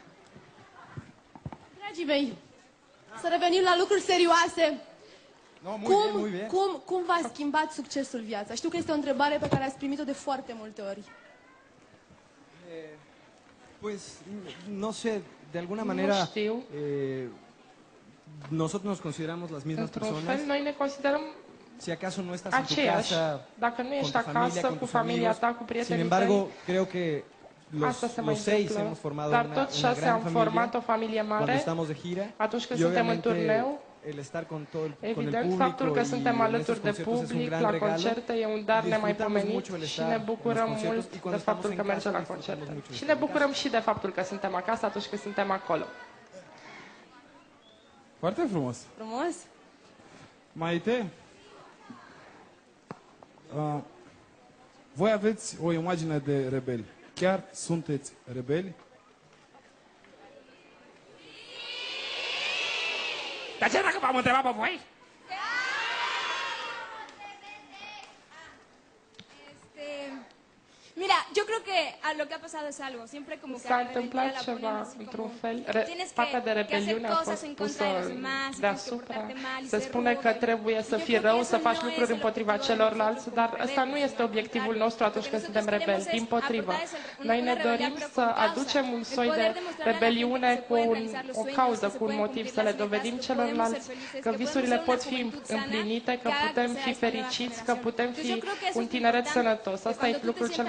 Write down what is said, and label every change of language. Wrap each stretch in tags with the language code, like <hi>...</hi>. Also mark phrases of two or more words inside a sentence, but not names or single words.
<ro>Dragii mei, să revenim la lucruri serioase.</ro> <es>No, muy bien.</es> <ro>Cum v-a schimbat succesul viața? Știu că este o întrebare pe care ați primit-o de foarte multe ori.</ro> <es>Pues, no sé, de alguna manera,</es> <ro>știu.</ro> <es>nosotros nos consideramos las mismas</es> <ro>Într-un</ro> <es>personas.</es> <ro>fel, noi ne considerăm</ro> <es>Si acaso no estás en tu</es> <ro>aceiași.</ro> <es>casa,</es> <ro>Dacă nu</ro> <es>con</es> <ro>ești</ro> <es>tu familia,</es> <ro>acasă,</ro> <es>con</es> <ro>cu</ro> <es>tus</es> <ro>familia</ro> <es>amigos,</es> <ro>ta, cu</ro> <es>sin</es> <ro>prietenii</ro> <es>embargo,</es> <ro>tăi,</ro> <es>creo que</es> <ro>asta se mai</ro> <es>los seis</es> <ro>întâmplă.</ro> <es>hemos formado</es> <ro>Dar</ro> <es>una</es> <ro>toți șase</ro> <es>gran</es> <ro>am format</ro> <es>familia</es> <ro>o familie</ro> <es>cuando</es> <ro>mare.</ro> <es>estamos de gira.</es> <ro>Atunci când</ro> <es>Y</es> <ro>suntem în</ro> <es>obviamente</es> <ro>turneu,</ro> <es>el estar con todo con el</es> <ro>evident,</ro> <es>público</es> <ro>faptul că</ro> <es>y</es> <ro>suntem</ro> <es>en</es> <ro>alături</ro> <es>esos</es> <ro>de</ro> <es>conciertos es un</es> <ro>public</ro> <es>gran</es> <ro>la</ro> <es>regalo.</es> <ro>concerte e un dar</ro> <es>Disfrutamos</es> <ro>nemaipomenit</ro> <es>mucho el</es> <ro>și</ro> <es>estar</es> <ro>ne</ro> <es>en los</es> <ro>bucurăm</ro> <es>conciertos</es> <ro>mult</ro> <es>y cuando</es> <ro>de faptul</ro> <es>estamos</es> <ro>că</ro> <es>en</es> <ro>mergem</ro> <es>casa</es> <ro>la</ro> <es>disfrutamos</es> <ro>concerte.</ro> <es>mucho de</es> <ro>Și</ro> <es>estar</es> <ro>ne</ro> <es>en</es> <ro>bucurăm</ro> <es>casa.</es> <ro>și de faptul că suntem acasă atunci când suntem acolo. Foarte frumos. Frumos? Maite, voi aveți o imagine de rebeli. Chiar sunteți rebeli? Dar ce dacă v-am întrebat pe voi?</ro> <es>Mira, yo creo que lo que ha pasado es algo. Siempre como que</es> <ro>S-a</ro> <es>a la rebeldía</es> <ro>întâmplat</ro> <es>la ponen</es> <ro>ceva,</ro> <es>así</es> <ro>într-un</ro> <es>como,</es> <ro>fel.</ro> <es>tienes</es> <ro>Partea de</ro> <es>que hacer</es> <ro>rebeliune a</ro> <es>cosas</es> <ro>fost</ro> <es>en</es> <ro>pusă</ro> <es>contra de los demás, y tienes que</es> <ro>deasupra.</ro> <es>portarte mal y</es> <ro>Se</ro> <es>ser</es> <ro>spune</ro> <es>rudo.</es> <ro>că trebuie să</ro> <es>Yo</es> <ro>fii</ro> <es>creo que</es> <ro>rău,</ro> <es>eso</es> <ro>să</ro> <es>no</es> <ro>faci</ro> <es>es</es> <ro>lucruri</ro> <es>el</es> <ro>împotriva</ro> <es>objetivo de</es> <ro>celorlalți,</ro> <es>nosotros</es> <ro>dar</ro> <es>como</es> <ro>ăsta nu</ro> <es>rebeldes,</es> <ro>este</ro> <es>sino al</es> <ro>obiectivul</ro> <es>contrario.</es> <ro>nostru atunci</ro> <es>Lo que</es> <ro>când suntem</ro> <es>nosotros</es> <ro>rebeli.</ro> <es>queremos es</es> <ro>Dimpotrivă.</ro> <es>aportar es</es> <ro>Noi</ro> <es>una</es> <ro>ne</ro> <es>rebelión,</es> <ro>dorim</ro> <es>pero</es> <ro>să</ro> <es>con causa.</es> <ro>aducem un</ro> <es>El</es> <ro>soi de</ro> <es>poder demostrarle a la gente</es> <ro>rebeliune</ro> <es>que se</es> <ro>cu</ro> <es>pueden realizar los</es> <ro>o</ro> <es>sueños,</es> <ro>cauză,</ro> <es>que se</es> <ro>cu un</ro> <es>pueden</es> <ro>motiv,</ro> <es>cumplir</es> <ro>să le</ro> <es>las metas,</es> <ro>dovedim</ro> <es>que podemos ser</es> <ro>celorlalți</ro> <es>felices,</es> <ro>că</ro> <es>que</es> <ro>visurile</ro> <es>podemos</es> <ro>pot</ro> <es>ser</es> <ro>fi</ro> <es>una juventud sana,</es> <ro>împlinite, că</ro> <es>que haga</es> <ro>putem</ro> <es>crecer</es> <ro>fi</ro> <es>a esta nueva</es> <ro>fericiți, că</ro> <es>generación.</es> <ro>putem</ro> <es>Entonces,</es> <ro>fi</ro> <es>yo creo que eso</es> <ro>un</ro> <es>es</es> <ro>tineret</ro> <es>importante,</es> <ro>sănătos.</ro> <es>que</es> <ro>Asta e</ro> <es>cuando tú te</es> <ro>lucrul cel mai</ro>